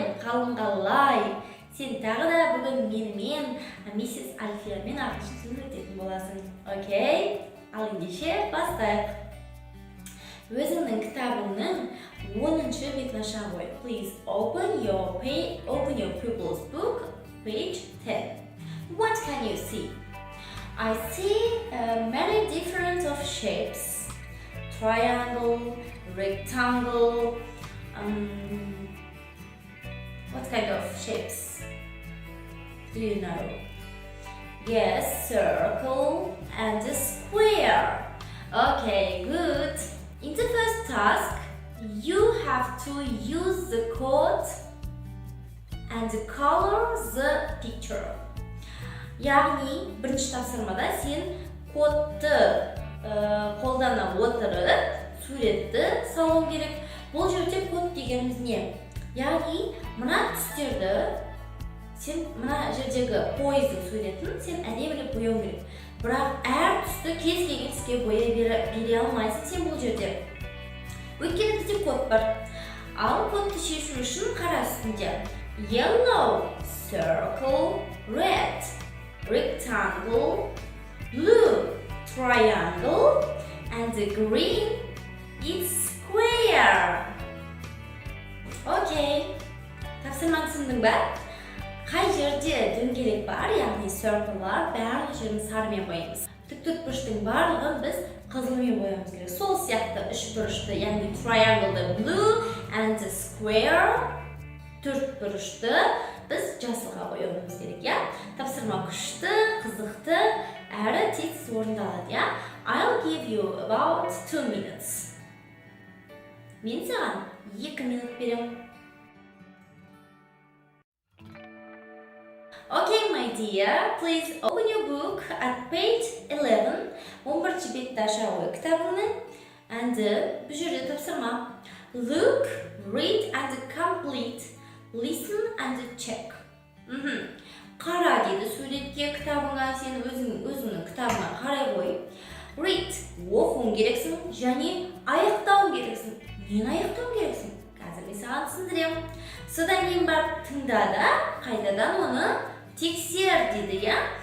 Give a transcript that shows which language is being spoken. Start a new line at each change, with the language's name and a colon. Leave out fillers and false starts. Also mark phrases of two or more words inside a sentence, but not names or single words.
Kazakh: қалың қалай? Сен тағы да бүгін менімен, миссис Альфиямен ағылшын сөйлесетін өтетін боласың. Окей? Ал ендеше бастайық. Өзіңнің кітабыңның 10-шы бетін аша қой.
English: Please open your pupil's book, page 10. What can you see? I see many different of shapes. Triangle, rectangle, what kind of shapes? Do you know? Yes, circle and a square. Okay, good. In the first task, you have to use the code and color the picture.
Kazakh: Яғни, бірінші тапсырмада сен кодты қолдана отырып, суретті салу керек. Бұл жерде код дегеніміз не? Яғни, мына түстерді, сен мына жердегі пойыздың суретін сен әдемілеп бояу керек. Бірақ әр түсті кез келген түске боя бере алмайсың сен бұл жерде. Өйткені бізде код бар. Ал кодты шешу үшін қара үстінде
English: yellow, circle, red, rectangle, blue, triangle, and the green is square.
Kazakh: Окей. Тапсырманы түсіндің бе? Қай жерде дөңгелек бар, яғни circle'лар, барлық жерін сарымен боямыз. Тіктұртбұрыштың барлығын біз қызылмен боямыз керек. Сол сияқты үшбұрышты, яғни triangle'ды
English: blue and the square
Kazakh: төртбұрышты біз жасылға бояуымыз керек, я? Тапсырма күшті, қызықты, әрі тез орындалады, я?
English: I'll give you about 2 minutes.
Kazakh: Мен саған 2 минут берем.
English: Okay, my dear, please open your book at page 11.
Kazakh: 11-ші бетті аша қой кітабыңның. And бұл жерде тапсырма.
English: Look, read and complete. Listen and check.
Kazakh: Қара деді суретке кітабыңа, сен өзіңнің кітабыңа қарай қой. Read, оқуың керексің, және аяқтауың керексің. Нені аяқтауың керексің? Қазір мен саған түсіндірем. Содан кейін барып тыңдада, қайтадан оны тексер дейді, я?